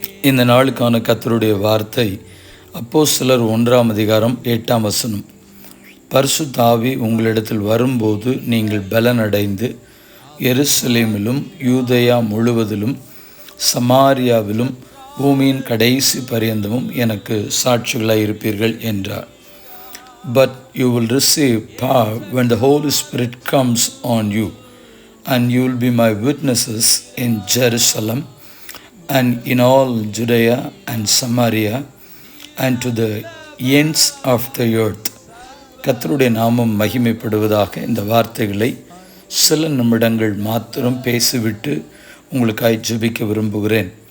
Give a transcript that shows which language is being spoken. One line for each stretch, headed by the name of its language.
Tamil: இந்த நாளுக்கான கர்த்தருடைய வார்த்தை அப்போஸ்தலர் 1:8. பரிசுத்த ஆவி உங்களிடத்தில் வரும்போது நீங்கள் பலனடைந்து எருசலேமிலும் யூதேயா முழுவதிலும் சமாரியாவிலும் பூமியின் கடைசி பரியந்தமும் எனக்கு சாட்சிகளாய் இருப்பீர்கள் என்றார்.
English: But you will receive power when the Holy Spirit comes on you, and you will be my witnesses in Jerusalem and in all Judea and Samaria and to the ends of the earth.
Tamil: கர்த்தருடைய நாமம் மகிமைப்படுவதாக. இந்த வார்த்தைகளை சில நிமிடங்கள் மாத்திரம் பேசிவிட்டு உங்களுக்காய் ஜெபிக்க விரும்புகிறேன்.